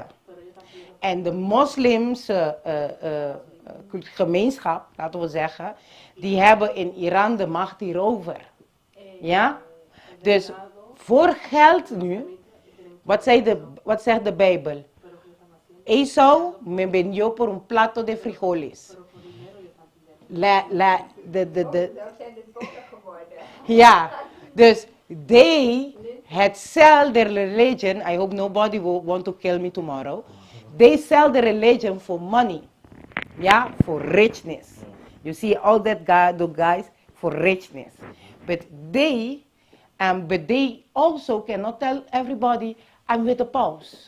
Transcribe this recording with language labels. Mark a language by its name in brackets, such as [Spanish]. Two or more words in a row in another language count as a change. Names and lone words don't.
[Dutch] En de moslimse gemeenschap, laten we zeggen, die hebben in Iran de macht hierover. Ja? Dus voor geld nu, wat zegt de Bijbel? [Spanish] Esau me vendió por un plato de frijoles. [Dutch] Ja, dus [English] they had sell their religion. I hope nobody will want to kill me tomorrow. They sell the religion for money. Yeah, for richness. You see all that the guys for richness. But they also cannot tell everybody I'm with the paus.